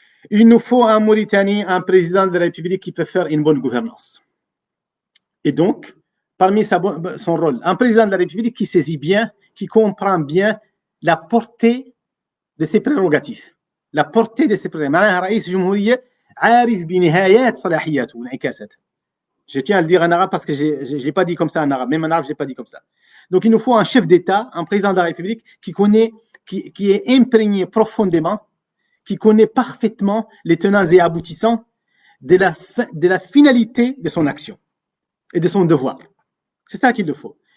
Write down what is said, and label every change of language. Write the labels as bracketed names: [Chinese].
[French] Il nous faut en Mauritanie un président de la République qui peut faire une bonne gouvernance. Et donc, parmi son rôle, un président de la République qui saisit bien, qui comprend bien la portée de ses prérogatives. La portée de ses prérogatives. [Arabic] معناها رئيس جمهورية عارف بنهايات صلاحياته وانعكاساته. [French] Je tiens à le dire en arabe parce que je ne l'ai pas dit comme ça en arabe. Même en arabe, je ne l'ai pas dit comme ça. Donc, il nous faut un chef d'État, un président de la République qui connaît, qui est imprégné profondément, qui connaît parfaitement les tenants et aboutissants de la finalité de son action et de son devoir. C'est ça qu'il le faut.